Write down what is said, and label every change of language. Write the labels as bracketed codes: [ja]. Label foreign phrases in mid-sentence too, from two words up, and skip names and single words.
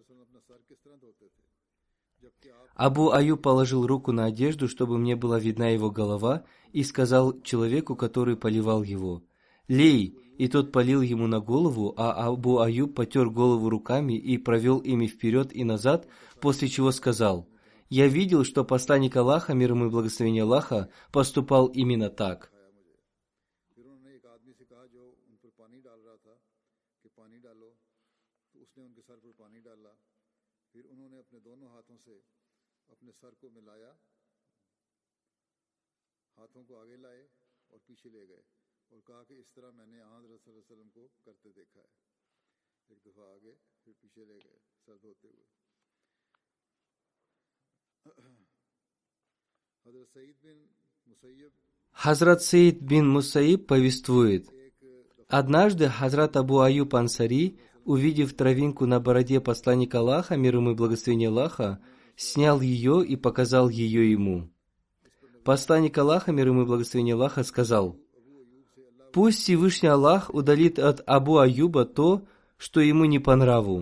[ru] Абу Аюб положил руку на одежду, чтобы мне была видна его голова, и сказал человеку, который поливал его: «Лей», и тот полил ему на голову, а Абу Аюб потер голову руками и провел ими вперед и назад, после чего сказал: Я видел, что посланник Аллаха, мир ему и благословение Аллаха, поступал именно так. [hi] फिर उन्होंने एक आदमी से कहा जो उन पर पानी डाल रहा था कि पानी डालो, तो उसने उनके सर पर पानी डाला। फिर उन्होंने अपने दोनों हाथों से अपने सर को मिलाया, हाथों को आगे लाए और पीछे ले गए और कहा कि इस तरह मैंने हज़रत [ar] صلى الله عليه وسلم [hi] को करते देखा है। एक दफा आगे फिर पीछे ले गए सर धोते हुए। हज़रत सईद बिन मुसैयब [ru] Хазрат Саид бин Мусаиб повествует: однажды Хазрат Абу Аюб Ансари, увидев травинку на бороде посланника Аллаха, мир ему и благословение Аллаха, снял ее и показал ее ему. Посланник Аллаха, мир ему и благословение Аллаха, сказал: «Пусть Всевышний Аллах удалит от Абу Аюба то, что ему не по нраву».